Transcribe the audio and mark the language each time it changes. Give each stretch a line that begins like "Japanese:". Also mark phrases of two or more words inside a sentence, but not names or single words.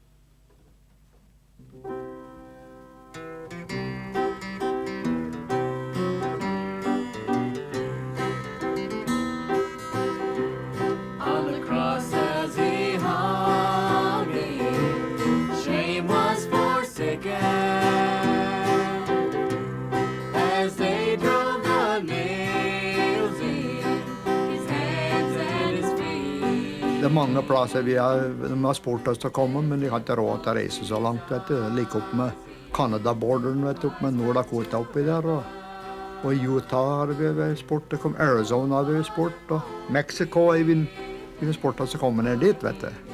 English: On the cross as he hung, shame was forsaken. As they drove the nails in his hands and his feet.
Norwegian: Det er mange plasser de har spurt oss til å komme, men de har ikke råd til å reise så langt, vet du. Like opp med Canada-borderen, vet du, opp med Nord-Dakota oppi der, og Utah har vi spurt, det kom Arizona har vi spurt, og Mexico har vi spurt oss å komme ned dit, vet du.